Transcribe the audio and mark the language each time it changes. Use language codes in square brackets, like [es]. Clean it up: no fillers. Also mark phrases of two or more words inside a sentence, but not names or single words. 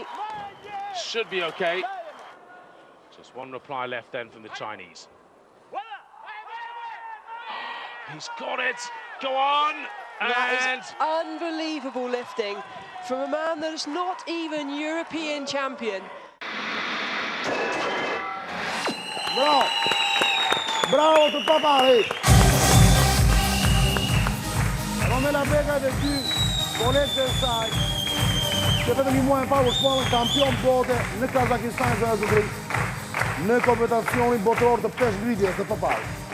[en] should be okay. Just one reply left then from the Chinese. He's got it. Go on. That And is unbelievable lifting from a man that is not even European champion. [sq] Bravo! Bravo të papari! Romela Beka dhe 2 kolegët e saj, që vetëm një muaj më parë u shpallën kampion bote në Kazakistan dhe Azudri, në kompetacionin botëror të peshngritjes të papari.